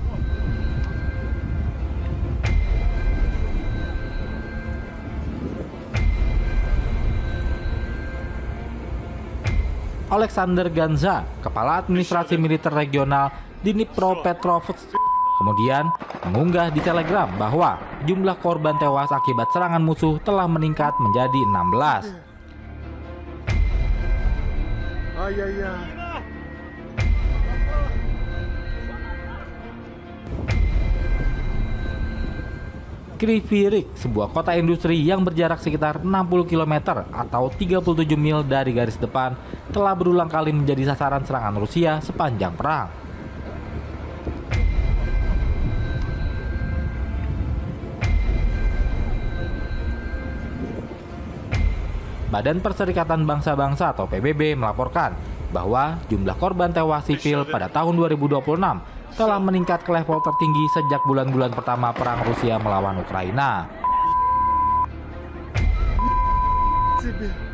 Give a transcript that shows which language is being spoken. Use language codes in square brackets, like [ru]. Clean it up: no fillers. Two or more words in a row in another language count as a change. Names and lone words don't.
[id] Alexander Ganza, Kepala Administrasi Militer Regional Dnipropetrovsk, kemudian mengunggah di Telegram bahwa jumlah korban tewas akibat serangan musuh telah meningkat menjadi 16. Ай-яй-яй. Kryvyi Rih, sebuah kota industri yang berjarak sekitar 60 km atau 37 mil dari garis depan, telah berulang kali menjadi sasaran serangan Rusia sepanjang perang. Badan Perserikatan Bangsa-Bangsa atau PBB melaporkan bahwa jumlah korban tewas sipil pada tahun 2026 telah meningkat ke level tertinggi sejak bulan-bulan pertama perang Rusia melawan Ukraina. [ru] Тебе.